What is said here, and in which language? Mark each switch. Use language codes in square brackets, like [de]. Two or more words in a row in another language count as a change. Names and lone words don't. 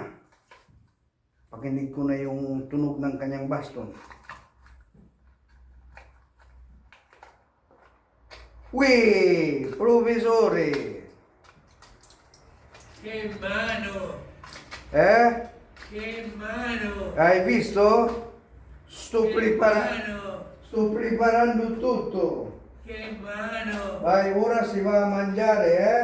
[tl] Pakinig ko na yung tunog ng kanyang baston. Uy, [it] professore. Che mano! Eh? Che mano! Hai visto? Sto Che preparando. mano! Sto preparando tutto. Che mano! Vai, ora si va a mangiare, eh?